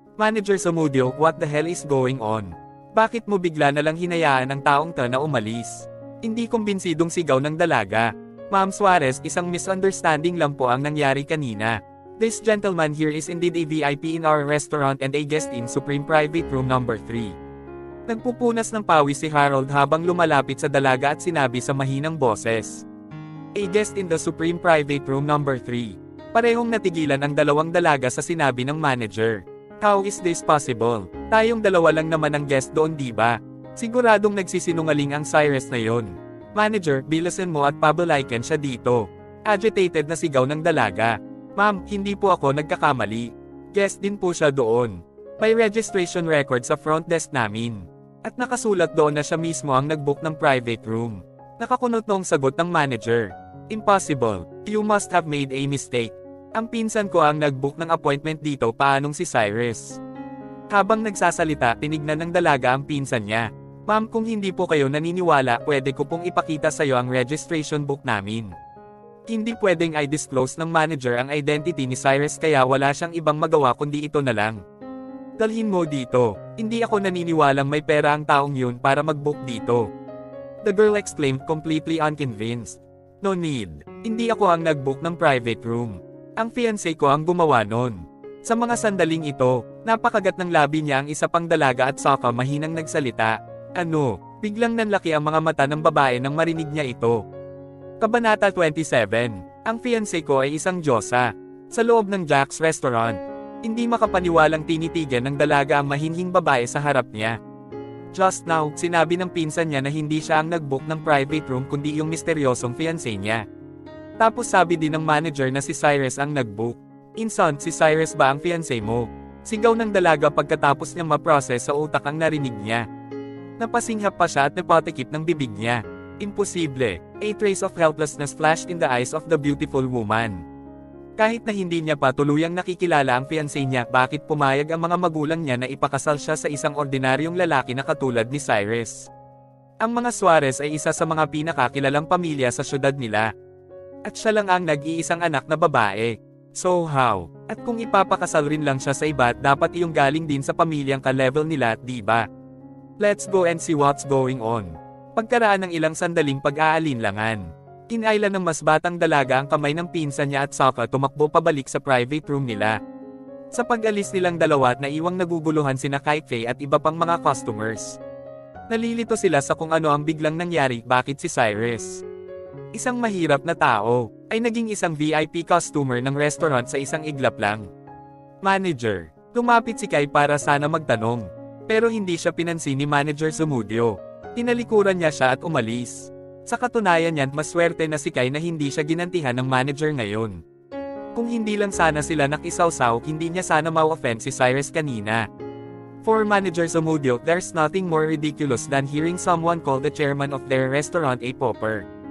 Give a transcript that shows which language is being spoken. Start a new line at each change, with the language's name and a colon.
English: Manager Zamudio, what the hell is going on?
Filipino: Bakit mo bigla na lang hinayaan ang taong na umalis? Hindi kumbinsidong sigaw ng dalaga. Ma'am Suarez, isang misunderstanding lang po ang nangyari kanina.
English: This gentleman here is indeed a VIP in our restaurant and a guest in Supreme Private Room number 3.
Filipino: Nagpupunas ng pawis si Harold habang lumalapit sa dalaga at sinabi sa mahinang boses.
English: A guest in the Supreme Private Room number 3.
Filipino: Parehong natigilan ang dalawang dalaga sa sinabi ng manager.
English: How is this possible?
Filipino: Tayong dalawa lang naman ang guest doon, diba? Siguradong nagsisinungaling ang Cyrus na yon. Manager, bilasan mo at pabalikan siya dito. Agitated na sigaw ng dalaga. Ma'am, hindi po ako nagkakamali. Guest din po siya doon. May registration record sa front desk namin. At nakasulat doon na siya mismo ang nag-book ng private room. Nakakunot noong sagot ng manager. Impossible.
English: You must have made a mistake.
Filipino: Ang pinsan ko ang nag-book ng appointment dito, paanong si Cyrus? Habang nagsasalita, tinignan ng dalaga ang pinsan niya. Ma'am, kung hindi po kayo naniniwala, pwede ko pong ipakita sa iyo ang registration book namin. Hindi pwedeng i-disclose ng manager ang identity ni Cyrus kaya wala siyang ibang magawa kundi ito na lang. Dalhin mo dito. Hindi ako naniniwalang may pera ang taong yun para mag-book dito.
English: The girl exclaimed, completely unconvinced. No need.
Filipino: Hindi ako ang nag-book ng private room. Ang fiancé ko ang gumawa nun. Sa mga sandaling ito, napakagat ng labi niya ang isa pang dalaga at saka mahinang nagsalita. Ano? Biglang nanlaki ang mga mata ng babae nang marinig niya ito. Kabanata 27. Ang fiancé ko ay isang diyosa. Sa loob ng Jack's Restaurant. Hindi makapaniwalang tinitigan ng dalaga ang mahinhing babae sa harap niya.
English: Just now,
Filipino: sinabi ng pinsan niya na hindi siya ang nag-book ng private room kundi yung misteryosong fiancé niya. Tapos sabi din ng manager na si Cyrus ang nag-book. Inson, si Cyrus ba ang fiancé mo? Sigaw ng dalaga pagkatapos niyang ma-process sa utak ang narinig niya. Napasinghap pa siya at napatikip ng bibig niya. Imposible.
English: A trace of helplessness flashed in the eyes of the beautiful woman.
Filipino: Kahit na hindi niya pa tuluyang nakikilala ang fiancé niya, bakit pumayag ang mga magulang niya na ipakasal siya sa isang ordinaryong lalaki na katulad ni Cyrus? Ang mga Suarez ay isa sa mga pinakakilalang pamilya sa syudad nila. At siya lang ang nag-iisang anak na babae.
English: So how?
Filipino: At kung ipapakasal rin lang siya sa iba, dapat iyong galing din sa pamilyang ka-level nila, diba?
English: Let's go and see what's going on.
Filipino: Pagkaraan ng ilang sandaling pag-aalinlangan, kinailan ng mas batang dalaga ang kamay ng pinsan niya at saka tumakbo pabalik sa private room nila. Sa pag-alis nilang dalawa at naiwang naguguluhan sina Kai Faye at iba pang mga customers. Nalilito sila sa kung ano ang biglang nangyari, bakit si Cyrus, isang mahirap na tao, ay naging isang VIP customer ng restaurant sa isang iglap lang. Manager, lumapit si Kai para sana magtanong. Pero hindi siya pinansin ni Manager Zamudio. Tinalikuran niya siya at umalis. Sa katunayan niyan, maswerte na si Kai na hindi siya ginantihan ng manager ngayon. Kung hindi lang sana sila nakisawsaw, hindi niya sana ma-offend si Cyrus kanina.
English: For Manager Zamudio, there's nothing more ridiculous than hearing someone call the chairman of their restaurant a pauper.